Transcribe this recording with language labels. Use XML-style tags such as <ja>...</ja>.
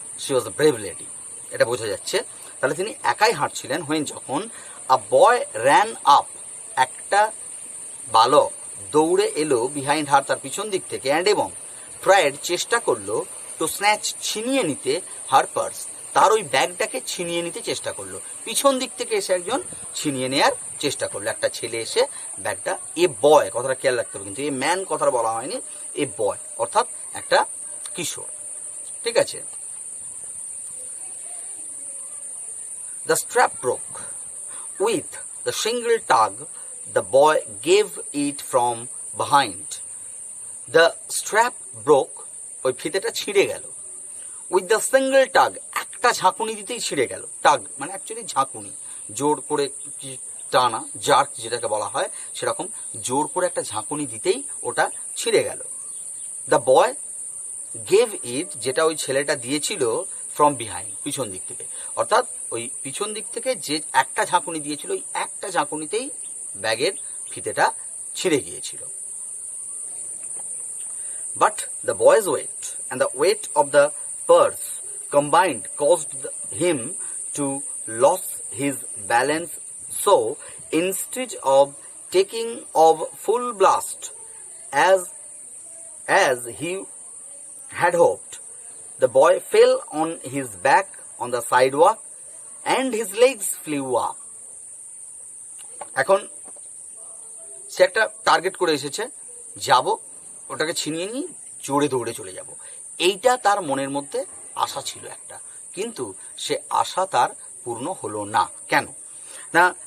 <en>she was a brave lady,</en> <bn>এটা বোঝা যাচ্ছে। তাহলে তিনি একাই হাঁটছিলেন হোয়েন যখন</bn> <en>a boy ran up,</en> <bn>একটা বালক দৌড়ে এলো</bn> <en>behind her,</en> <bn>তার পিছন দিক থেকে, অ্যান্ড এবং ট্রাইড চেষ্টা করলো</bn> <en>to snatch</en> <bn>ছিনিয়ে নিতে</bn> <en>her purse,</en> <bn>তার ওই ব্যাগটাকে ছিনিয়ে নিতে চেষ্টা করলো। পিছন দিক থেকে এসে একজন ছিনিয়ে নেওয়ার চেষ্টা করলো, একটা ছেলে এসে ব্যাগটা, এ বয় কথাটা খেয়াল রাখতে হবে কিন্তু, এ ম্যান কথাটা বলা হয়নি, এ বয় অর্থাৎ একটা কিশোর, ঠিক আছে।</bn> <en>The strap broke. With the single tug, the boy gave it from behind. The strap broke,</en> <bn>ওই ফিতেটা ছিঁড়ে গেল।</bn> <en>With the single tug,</en> <bn>একটা ঝাঁকুনি দিতেই ছিঁড়ে গেল। টাগ মানে অ্যাকচুয়ালি ঝাঁকুনি, জোর করে টানা, জার্ক যেটাকে বলা হয়, সেরকম জোর করে একটা ঝাঁকুনি দিতেই ওটা ছিঁড়ে গেল।</bn> <en>the boy gave it,</en> <bn>যেটা ওই ছেলেটা দিয়েছিল,</bn> <en>from behind,</en> <bn>পিছন দিক থেকে, অর্থাৎ ওই পিছন দিক থেকে যে একটা ঝাঁকুনি দিয়েছিল, ওই একটা ঝাঁকুনিতেই ব্যাগের ফিতেটা ছিঁড়ে গিয়েছিল।</bn> <en>But the boy's weight and the weight of the purse combined caused him to lose his balance, so instead of taking off full blast as he had hoped, the boy fell on his back on the sidewalk and his legs flew up.</en> <bn>এখন সে একটা target করে এসেছে, যাব ওটাকে ছিনিয়ে নিয়ে জোরে দৌড়ে চলে যাব, এইটা তার মনের মধ্যে আশা ছিল একটা, কিন্তু সে আশা তার পূর্ণ হলো না। কেন না?</bn>